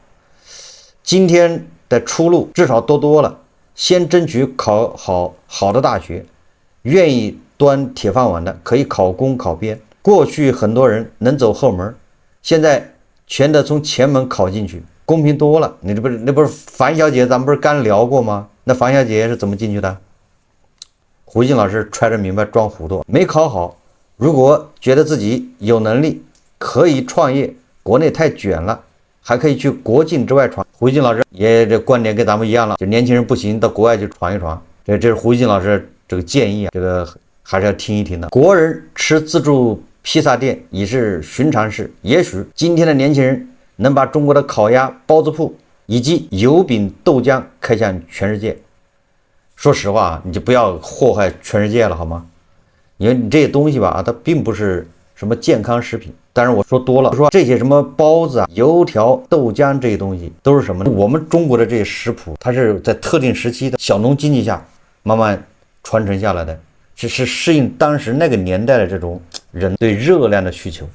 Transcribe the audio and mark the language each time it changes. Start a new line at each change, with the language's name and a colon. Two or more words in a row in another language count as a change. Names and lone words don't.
Chinese: 今天的出路至少多了，先爭取考好的大學，願意端鐵飯碗的可以考公考編。過去很多人能走後門，現在全得從前門考進去，公平多了。你那不是樊小姐，咱們不是剛聊過嗎？那樊小姐是怎麼進去的？胡一金老師揣着明白裝糊塗，沒考好。如果覺得自己有能力，可以創業，國內太捲了，還可以去國境之外闖。胡一金老師也這觀點跟咱們一樣了，就年輕人不行，到國外去闖一闖。這是胡一金老師這個建議啊，這個還是要聽一聽的。國人吃自助披薩店已是尋常事，也許今天的年輕人能把中國的烤鴨、包子鋪以及油餅、豆漿開向全世界。說實話，你就不要禍害全世界了，好嗎？因為你這些東西吧，它並不是什麼健康食品。但是我說多了，說這些什麼包子啊、油條、豆漿這些東西都是什麼呢？我們中國的這些食譜，它是在特定時期的小農經濟下慢慢傳承下來的，是適應當時那個年代的這種人對熱量的需求。